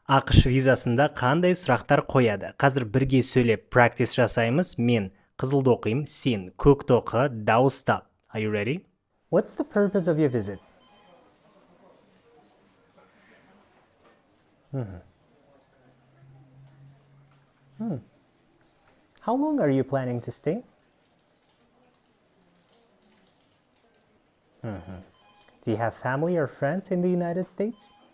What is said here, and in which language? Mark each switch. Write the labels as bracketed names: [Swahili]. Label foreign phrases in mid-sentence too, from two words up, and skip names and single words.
[Kazakh] ақш визасында қандай сұрақтар қояды? Қазір бірге сөйлеп practice жасаймыз. Мен қызылды оқимын, сен көкті оқы, дауыстап. [English] Are you ready? What's the purpose of your visit? How long are you planning to stay? Do you have family or friends in the United States?